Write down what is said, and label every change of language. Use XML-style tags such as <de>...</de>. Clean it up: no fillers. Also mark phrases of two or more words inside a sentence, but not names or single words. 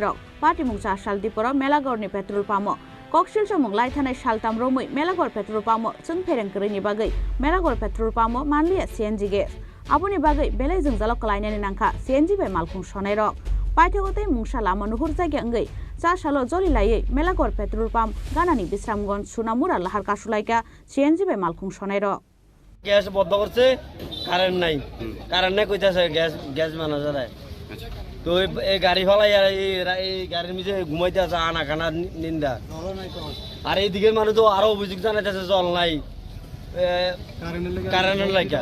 <trp>rok party mung 4 sal dipora melagor ni</trp> <en>petrol pamo</en> <trp>koksil somung laithana shaltam romoi melagor</trp> <en>petrol pamo</en> <trp>chungphereng kri ni bagai melagor</trp> <en>petrol pamo</en> <trp>manlia</trp> <en>CNG gas</en> <trp>Abuni bagai belai jeng jalok kelainani nangka CNG bai malkhung sonai rok paithagotai mungsa lama nuhur jaiga engai 4 salo joli laiye melagor</trp> <en>petrol pump</en> <trp>ganani Bisramganj Sunamura laharka sulaika CNG bai malkhung sonai rok</trp> <bn>গ্যাস বন্ধ করছে কারেন্ট নাই কইতাছে গ্যাস মানা যায় তো এই গাড়ি ফেলাই আর এই গাড়ির নিচে ঘুমাইতে আছে আনা খানা নিন্দা আর এই দিকের মানুষ তো আরো অভিযোগ জানাইতেছে জল নাই কারেন্টের লাগা</bn>